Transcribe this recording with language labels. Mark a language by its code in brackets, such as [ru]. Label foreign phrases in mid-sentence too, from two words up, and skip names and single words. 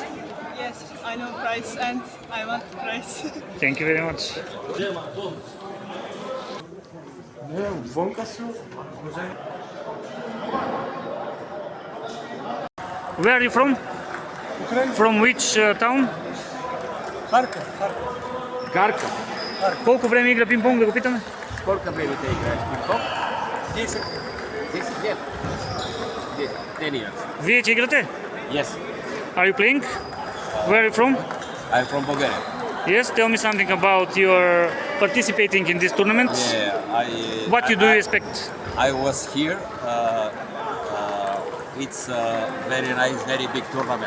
[en] Yes, I know price and I want price. Thank you very much. Where are you from? From which town? Гарка. [bg] Колко време игра пинг-понг, да го питаме? [ru] Сколько времени ты играешь в пинг-понг? 10. 10 лет. 10 years. [bg] Вие че играте? [en] Yes. Are you playing? Where are you from? I'm from Bulgaria. Yes, tell me something about your participating in this tournament. Yeah, What you do you expect? I was here. It's a very nice, very big tournament.